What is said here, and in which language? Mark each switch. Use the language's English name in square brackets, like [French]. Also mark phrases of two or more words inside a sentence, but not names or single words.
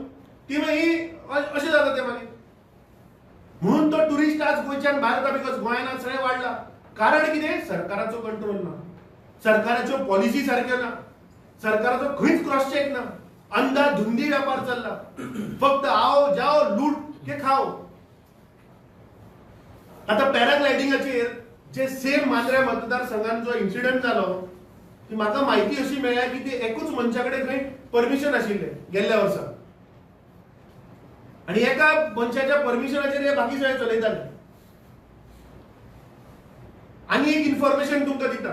[Konkani] ती मागीर अशें जाता ते मागीर. म्हणून तो टुरिस्ट आज गोंयच्यान भायर वता बिकॉज गोंयान आज सगळें वाडला. कारण कितें? सरकाराचो कंट्रोल ना, सरकाराच्यो पॉलिसी सारक्यो ना, सरकाराचो खंयच क्रॉस चेक ना. अंधाधुंदी व्यापार चालला. [Hindi] फक्त आओ जाओ लूट के खाओ. [Konkani] आता पॅराग्लायडिंगाचेर जे सेम मांद्र्या मतदारसंघात जो इन्सिडंट जालो ती म्हाका माहिती अशी मेळ्ळ्या की ते एकूच मनशाकडे थंय परमिशन आशिल्ले गेल्ल्या वर्सा आणि एका मनशाच्या परमिशनाचेर हे बाकी सगळे चलयताले. आणि एक इन्फॉर्मेशन तुमकां दिता.